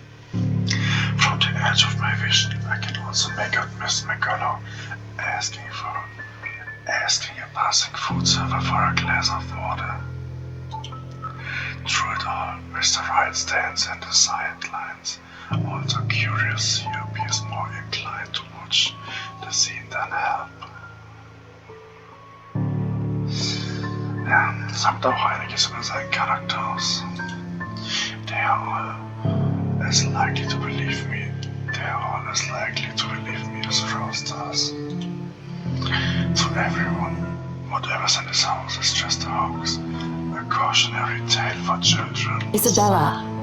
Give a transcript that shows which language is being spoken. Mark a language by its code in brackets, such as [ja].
[en] From the edge of my vision, I can also make out Miss McCullough asking a passing food server for a glass of water. Through it all, Mr. Wright stands in the sidelines, also curious. He appears more inclined to watch the scene than help. [de] Ja, sagt auch einiges über seinen Charakter aus. [en] They are all as likely to believe me. They are all as likely to believe me as Rose does. To everyone, whatever's in this house is just a hoax. A cautionary tale for children. Isabella,